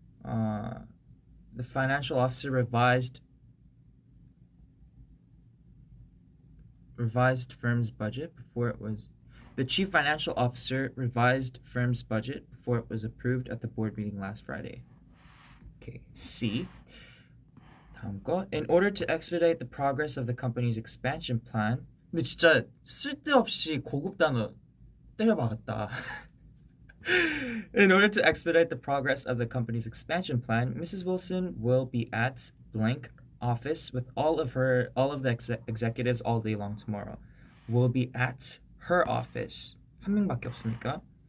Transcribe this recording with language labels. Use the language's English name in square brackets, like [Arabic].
[English] The financial officer revised firm's budget before it was the chief financial officer revised firm's budget before it was approved at the board meeting last Friday. [Korean] Okay, C. 다음 거. [English] In order to expedite the progress of the company's expansion plan. [Korean] 근데 진짜 쓸데없이 고급 단어 때려박았다. [English] In order to expedite the progress of the company's expansion plan, Mrs. Wilson will be at blank office with all of the executives all day long tomorrow. Will be at her office. 한 명밖에 없으니까.